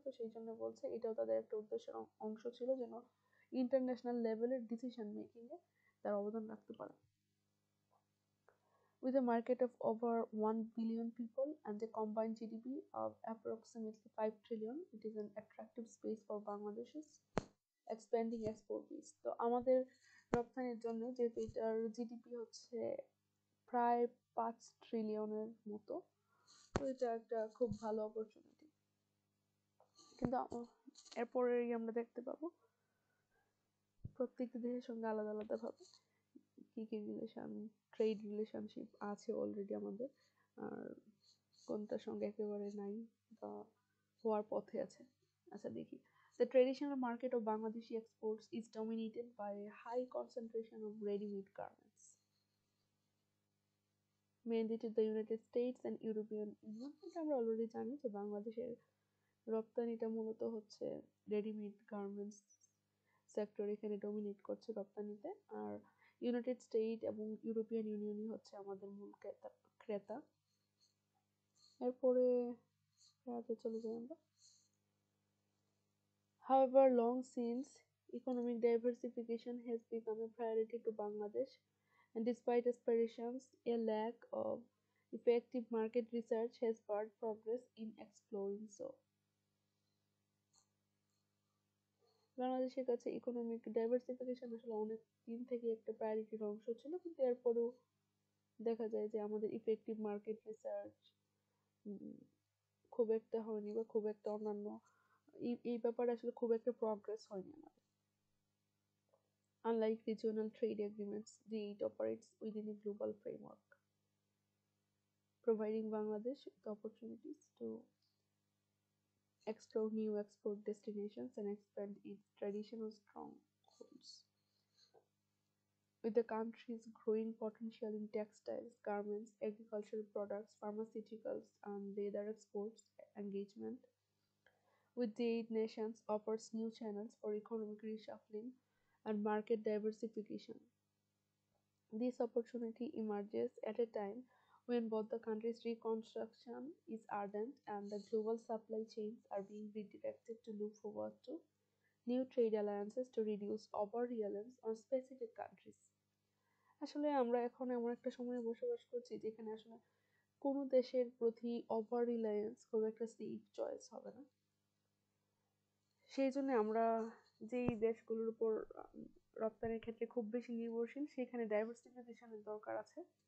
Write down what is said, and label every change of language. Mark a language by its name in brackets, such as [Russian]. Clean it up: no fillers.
[Bangla] তো সেই জন্য বলছে এটাও তাদের একটা উদ্দেশ্যের অংশ ছিল, যেন ইন্টারন্যাশনাল লেভেলের ডিসিশন মেকিং এ তার অবদান রাখতে পারে। [English] With a market of over 1 billion people and a combined GDP of approximately 5 trillion, it is an attractive space for Bangladesh's expanding export base. [Bangla] তো আমাদের রপ্তানির জন্য যেহেতু এটার জিডিপি হচ্ছে প্রায় 5 ট্রিলিয়নের মতো, তো এটা একটা খুব ভালো অপরচুনিটি। কিন্তু এরপরেই আমরা দেখতে পাবো প্রত্যেকটি দেশের সঙ্গে আলাদা আলাদা ভাবে কি কি ট্রেড রিলেশনশিপ আছে অলরেডি আমাদের, আর কোনটার সঙ্গে একেবারে নাই বা হওয়ার পথে আছে। আচ্ছা দেখি। [English] The traditional market of Bangladeshi exports is dominated by a high concentration of ready-made garments, mainly to the United States and European Union. [Bangla] এটা আমরা অলরেডি জানি যে বাংলাদেশের রপ্তানিটা মূলত হচ্ছে রেডিমেড গার্মেন্টস সেক্টর এখানে ডমিনেট করছে রপ্তানিতে, আর ইউনাইটেড স্টেট এবং ইউরোপিয়ান ইউনিয়নই হচ্ছে আমাদের মূল ক্রেতা। এরপরে চলে যাই আমরা। [English] However, long since economic diversification has become a priority to Bangladesh, and despite aspirations, a lack of effective market research has barred progress in exploring so. [Bangla] বাংলাদেশের কাছে ইকোনমিক ডাইভার্সিফিকেশন আসলে অনেক দিন থেকে একটা প্রায়োরিটির অংশ ছিল, কিন্তু এরপরেও দেখা যায় যে আমাদের ইফেক্টিভ মার্কেট রিসার্চ খুব একটা হয়নি, বা খুব একটা অন্যান্য এই ব্যাপারে আসলে খুব একটা প্রগ্রেস হয়নি আমাদের। [English] Unlike regional trade agreements, it operates within a global framework, providing Bangladesh with opportunities to explore new export destinations and expand its traditional strongholds. With the country's growing potential in textiles, garments, agricultural products, pharmaceuticals, and leather exports, engagement with the eight nations offers new channels for economic reshuffling and market diversification. This opportunity emerges at a time when both the countries' reconstruction is ardent and the global supply chains are being redirected to look forward to new trade alliances to reduce over-reliance on specific countries. [Bangla] আসলে আমরা এখন এমন একটা সময়ে বসবাস করছি যেখানে আসলে কোনো দেশের প্রতি ওভার রিলায়েন্স খুব একটা সেফ চয়েস হবে না। সেই জন্য আমরা যেই দেশগুলোর উপর রপ্তানির ক্ষেত্রে খুব বেশি নির্ভরশীল সেখানে ডাইভার্সিফিকেশনের দরকার আছে।